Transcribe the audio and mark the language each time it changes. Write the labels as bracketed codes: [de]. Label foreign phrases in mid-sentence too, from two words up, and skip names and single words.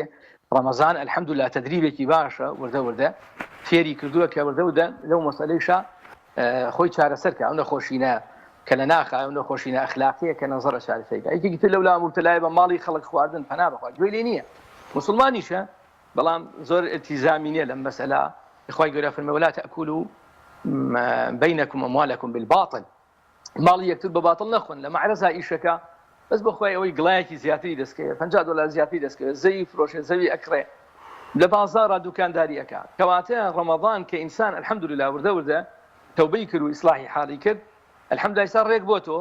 [ckb] ڕەمەزان ئەلحەمدولیلا تەدریبێکی باشە وردە فێری کردووە کە وردە لەو مەسەلەیشە خۆی چارەسەرکە، ئەو نەخۆشینە کە لە ناخە، ئەو نەخۆشینە ئەخلاقیە کە نەزەرە چارەسەریکە. یەکێکی تر لەولا مبتەلایە بە ماڵی خەڵک خواردن، پەنا بەخوا گوێی لێ نییە، مسلمانیشە بەڵام زۆر التیزامی نییە لەم مەسەلە. خوای گەورە فەرمێ [ar] ولا تأكلوا بينكم أموالكم بالباطل، [ckb] ماڵی یەکتر بە باتڵ نەخۆن. لە مەعرەزا ئیشەکە بەس بەخوای ئەوەی گڵایەکی زیاتری دەستکەوێت، $50 زیاتری دەستکەوێت، زەوی فرۆشێ، زەوی ئەکڕێ، لە بازارە دوکانداری ئەکات. کەواتە ڕەمەضان کە ئینسان ئەلحەمدولیلا وردە تەوبەی کرد و ئیسلاحی حاڵی کرد، ئەلحەمدولیلا ئێستا ڕێک بۆ تۆ.